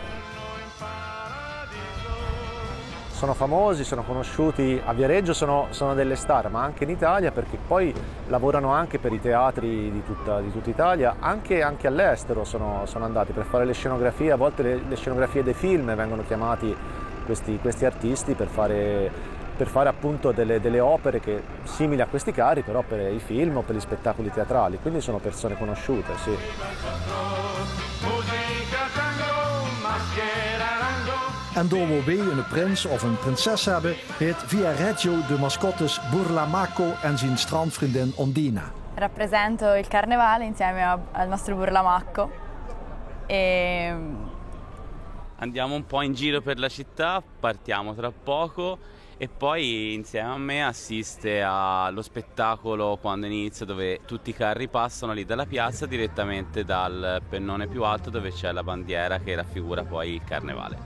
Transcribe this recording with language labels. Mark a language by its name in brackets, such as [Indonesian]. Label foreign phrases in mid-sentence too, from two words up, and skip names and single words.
[Italian] Sono famosi, sono conosciuti a Viareggio, sono delle star, ma anche in Italia, perché poi lavorano anche per i teatri di tutta Italia, anche all'estero sono andati per fare le scenografie, a volte le scenografie dei film vengono chiamati questi artisti per fare appunto delle opere che, simili a questi carri, però per i film o per gli spettacoli teatrali, quindi sono persone conosciute, sì. [Dutch] En door we weer een prins of een prinses hebben, heeft Viareggio de mascottes Burlamaco en zijn strandvriendin Ondina. [Italian] Rappresento il carnevale insieme al nostro Burlamacco e andiamo un po' in giro per la città, partiamo tra poco e poi insieme a me assiste allo spettacolo quando inizia, dove tutti i carri passano lì dalla piazza direttamente dal pennone più alto dove c'è la bandiera che raffigura poi il carnevale.